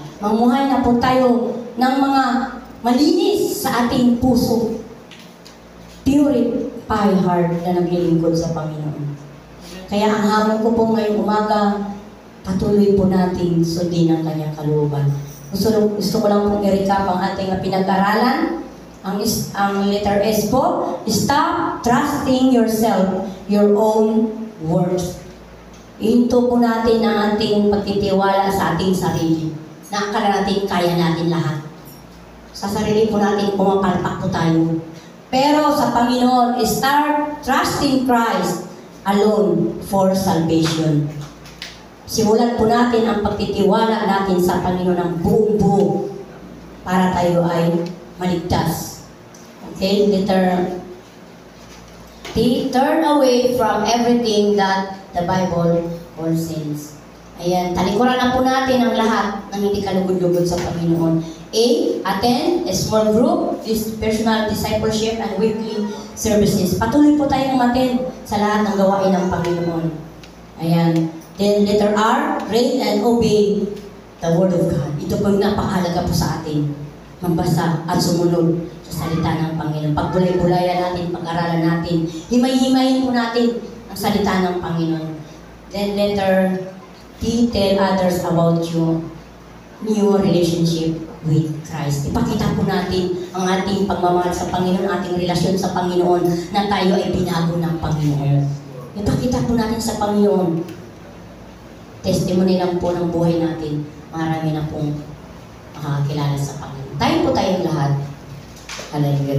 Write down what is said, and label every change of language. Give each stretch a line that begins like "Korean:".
Filipino: Mamuhay na po tayo ng mga malinis sa ating puso.
English: Purify heart
Filipino: na naglilingkod sa Panginoon. Kaya ang hamon ko po ngayong umaga, patuloy po natin sundin ang kanyang kalooban. Gusto ko lang pong i-recap ang ating pinag-aralan.
English: Ang letter S po, stop trusting yourself, your own words.
Filipino: Ihinto po natin ang ating pagtitiwala sa ating sarili. Nakakala natin, kaya natin lahat. Sa sarili po natin, pumapalpak po tayo. Pero sa Panginoon,
English: start trusting Christ alone for salvation.
Filipino: Simulan po natin ang pagtitiwala natin sa Panginoon ng buong-buo para tayo ay maligtas.
English: Okay, letter T, turn away from everything that the Bible calls sins.
Filipino: Ayan, talikuran na po natin ang lahat ng hindi kalugod-lugod sa Panginoon.
English: A, attend a small group, personal discipleship, and weekly services.
Filipino: Patuloy po tayong attend sa lahat ng gawain ng Panginoon. Ayan.
English: Then letter R, read and obey the Word of God.
Filipino: Ito po yung napakahalaga po sa atin. Magbasa at sumunod sa salita ng Panginoon. Pagbulay-bulayan natin, pag-aralan natin, himay-himayin po natin ang salita ng Panginoon.
English: Then letter T, tell others about your new relationship with Christ.
Filipino: Ipakita po natin ang ating pagmamahal sa Panginoon, ating relasyon sa Panginoon, na tayo ay binago ng Panginoon. Ipakita po natin sa Panginoon. Testimony lang po ng buhay natin. Marami na pong makakakilala sa Panginoon. Tayo po tayong lahat. Hallelujah.